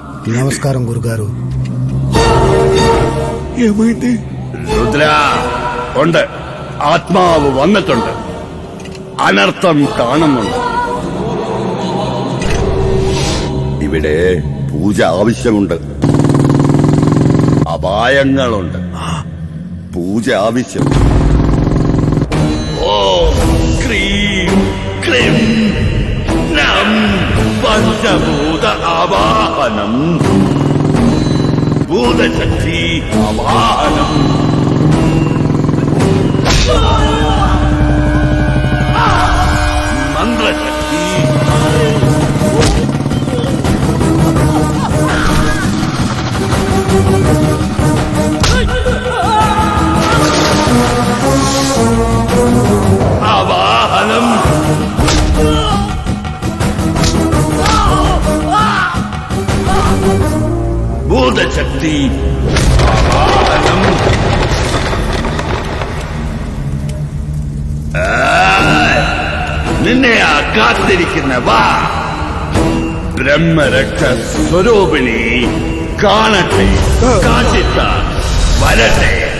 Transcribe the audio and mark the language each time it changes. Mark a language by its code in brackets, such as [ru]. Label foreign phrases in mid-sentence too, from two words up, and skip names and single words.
[te] నమస్కారం గురుగారు. ഏമൈന്തി? [ml] രുദ്ര ഉണ്ട്. ആത്മാവ് വന്നിട്ടുണ്ട്. അനർത്ഥം കാണുന്നുണ്ട്. ഇവിടെ പൂജ ആവശ്യമുണ്ട്. അപായങ്ങളുണ്ട്. പൂജ ആവശ്യം. ഓ ക്രീം ക്രീം നാ [te] పంచభూత ఆవాహనం భూతశక్తి ఆవాహనం మంత్రశక్తి ఆవాహనం [ml] ഭൂതശക്തി ആവാഹനം നിന്നെ കാത്തിരിക്കുന്ന വാ ബ്രഹ്മരക്ഷ സ്വരൂപിണി കാണട്ടെ കാശിത്ത വരട്ടെ